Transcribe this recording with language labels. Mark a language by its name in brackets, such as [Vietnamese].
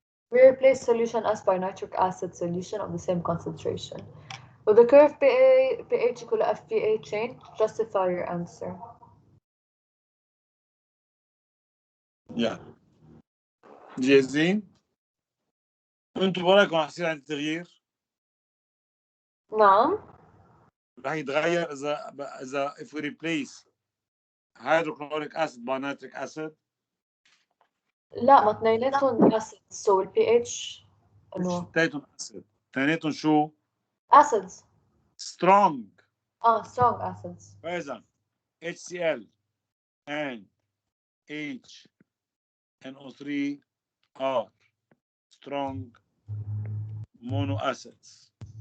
[English] We replace solution S by nitric acid solution of the same concentration. With the curve pH equal to FPA change, justify your answer. Yeah. [Arabic] جاهزين؟ انتوا برايكم حاسين عن التغيير؟ نعم. رح يتغير اذا [English] if we replace hydrochloric acid by nitric acid. [Arabic] لا، ما اثنيناتهم [English] acids so [Arabic] ال pH انه اثنيناتهم acid. اثنيناتهم شو؟ [English] acids. strong. strong acids. فإذا HCl and HNO3 are strong mono acids.